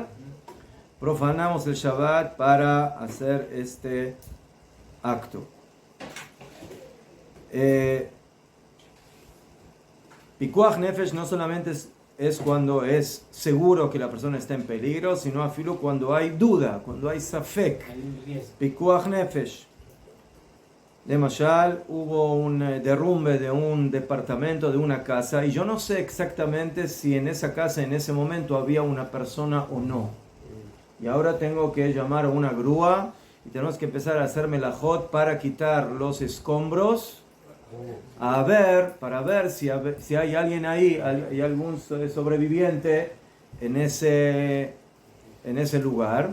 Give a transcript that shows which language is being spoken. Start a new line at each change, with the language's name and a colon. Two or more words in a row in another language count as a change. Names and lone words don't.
Spanish: Profanamos el Shabbat para hacer este acto. Pikuach Nefesh no solamente es cuando es seguro que la persona está en peligro, sino afilo cuando hay duda, cuando hay safek. Pikuach Nefesh. De Mashal, hubo un derrumbe de un departamento, de una casa, y yo no sé exactamente si en esa casa en ese momento había una persona o no. Y ahora tengo que llamar a una grúa y tenemos que empezar a hacer melajot para quitar los escombros, para ver si hay alguien ahí, hay algún sobreviviente en ese lugar.